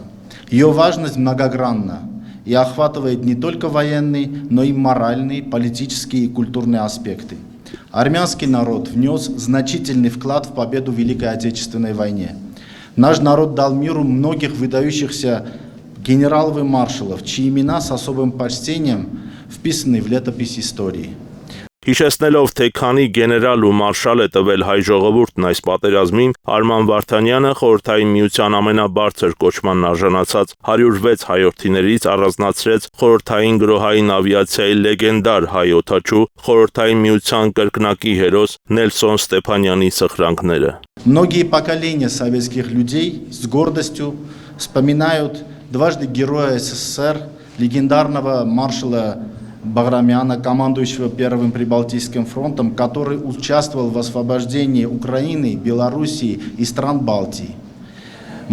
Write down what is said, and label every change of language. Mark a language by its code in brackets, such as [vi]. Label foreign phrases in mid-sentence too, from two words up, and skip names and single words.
[ru] Ее важность многогранна и охватывает не только военные, но и моральные, политические и культурные аспекты. Армянский народ внес значительный вклад в победу в Великой Отечественной войне. Наш народ дал миру многих выдающихся генералов и маршалов, чьи имена с особым почтением вписаны в летопись истории. [hy] Հիշեցնելով, թե քանի գեներալ ու մարշալ է տվել հայ ժողովուրդն այս պատերազմին, Արման Վարդանյանը խորհրդային միության ամենաբարձր կոչմանն արժանացած 106 հայորդիներից առանձնացրեց խորհրդային գրոհային ավիացիայի լեգենդար հայ օդաչու, խորհրդային միության կրկնակի հերոս Նելսոն Ստեփանյանի սխրանքները։ [ru] Многие поколения советских людей с гордостью вспоминают дважды героя СССР, легендарного маршала Баграмяна, командующего Первым Прибалтийским фронтом, который участвовал в освобождении Украины, Белоруссии и стран Балтии.